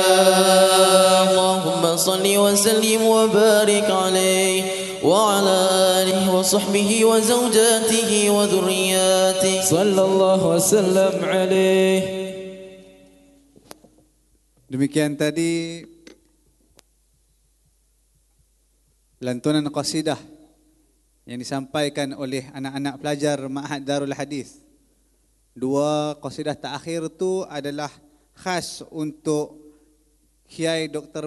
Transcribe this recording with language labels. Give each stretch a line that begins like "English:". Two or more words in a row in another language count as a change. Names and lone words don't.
Arabic: اللهم صل وسلم وبارك عليه وعلى آله وصحبه وزوجته وذريته صلى الله وسلم عليه.
Malay: Demikian tadi lantunan qasidah yang disampaikan oleh anak-anak pelajar Ma'had Darul Hadis. Dua qasidah terakhir itu adalah khas untuk Kiai Dr.